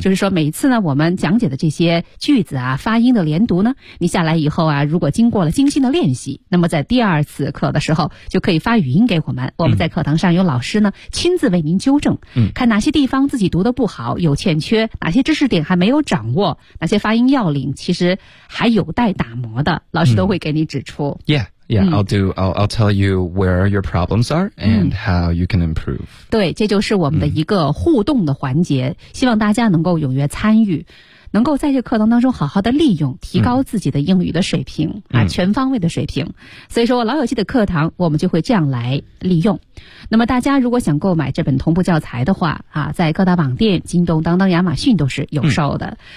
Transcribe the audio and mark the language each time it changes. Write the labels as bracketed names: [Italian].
[Chinese] 就是说每一次呢，我们讲解的这些句子啊，发音的连读呢，你下来以后啊，如果经过了精心的练习，那么在第二次课的时候就可以发语音给我们，我们在课堂上有老师呢亲自为您纠正，嗯，看哪些地方自己读的不好，有欠缺，哪些知识点还没有掌握，哪些发音要领其实还有待打磨的，老师都会给你指出。嗯、 yeah. [English] Yeah, I'll tell you where your problems are and how you can improve. [Chinese] 对，这就是我们的一个互动的环节，希望大家能够踊跃参与，能够在这课堂当中好好的利用，提高自己的英语的水平啊，全方位的水平。所以说我老友记的课堂我们就会这样来利用。那么大家如果想购买这本同步教材的话啊，在各大网店京东当当亚马逊都是有售的。